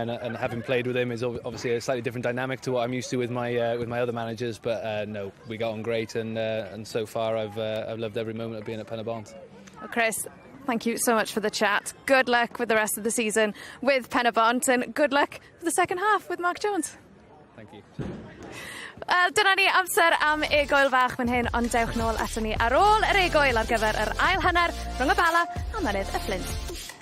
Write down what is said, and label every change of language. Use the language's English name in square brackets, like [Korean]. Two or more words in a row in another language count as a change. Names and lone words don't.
[English] And having played with him is obviously a slightly different dynamic to what I'm used to with my other managers. But no, we got on great, and so far I've loved every moment of being at Penybont. Well, Chris, thank you so much for the chat. Good luck with the rest of the season with Penybont, and good luck for the second half with Mark Jones. Thank you. [Welsh] Dyna ni amser am egoel fach fan hyn, ond dewch nôl ato ni ar ôl yr egoel ar gyfer yr ail hanner rhwng y Bala a mynydd y Flint.